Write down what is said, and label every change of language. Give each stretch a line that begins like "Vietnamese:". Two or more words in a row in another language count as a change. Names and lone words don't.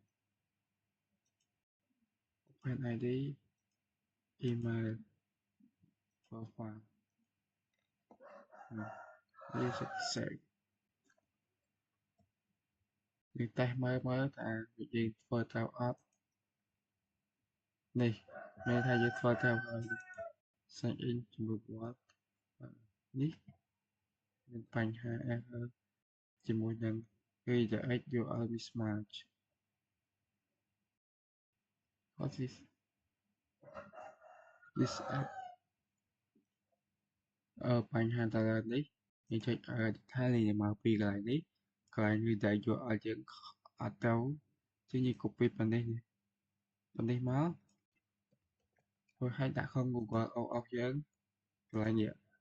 English: open ID email profile
Khmer: នេះ save យើងតេស្តមើលថាយើងធ្វើទៅអត់ នេះមានថាយើងធ្វើទៅហើយ
English: sign in
Khmer: ជាមួយគាត់នេះមានបញ្ហា error ជាមួយនឹង
English: redirect URL mismatch what is this app
Khmer: បញ្ហាទៅនេះយើងចុច detail នេះមកពីកន្លែងនេះកន្លែង
English: redirect URL
Khmer: យើងអត់ទៅជាង copy ប៉ុណ្នេះមករួចហើយដាក់ក្នុង
English: Google of
Khmer: យើងកន្លែងនេះ